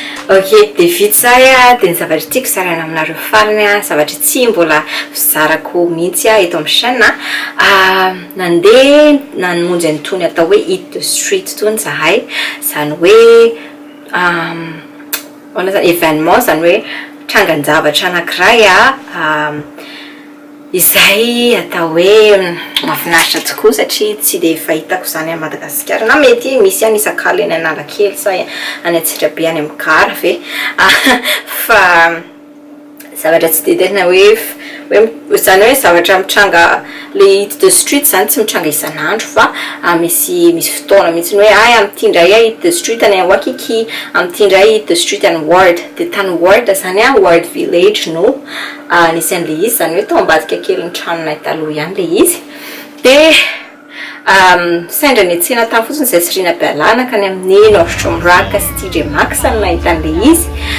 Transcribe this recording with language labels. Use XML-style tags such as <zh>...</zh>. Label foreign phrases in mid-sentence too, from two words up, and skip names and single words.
<mg>Ok, de vitsy zay a dia ny zavatra tiako zaraina aminareo farany a zavatra tsy mbola fizarako mihitsy a eto amin'ny chaîne nandeha namonjy an'itony atao hoe</mg> <en>hit the street</en> <mg>tony zahay zany hoe zany événement zany hoe trangan-javatra anankiray izay atao hoe mahafinaritra tokoa satria tsy dia fahitako zany a Madagasikara na mety misy any isakala eny Analakely sa any Antsirabe any amin'ny Gara ve fa zavatra tsy dia tena hoe zany hoe zavatra mitranga le</mg> <en>hit the street</en> <mg>zany tsy mitranga isan'andro fa misy fotoana mihitsy hoe ay amin'ity indray</mg> <en>hit the street</en> <mg>any Waikiki, amin'ity indray</mg> <en>hit the street</en> <mg>any Ward, dia tany Ward zany Ward village no nisy an'le izy zany hoe tao ambadika kely ny tranonay taloha ihany le izy dia saindra niatsena tany fotsiny izay sirina Bealana ka ny amin'ny Northshore Mraka sy TJ Maxx no nahita an'le izy</mg>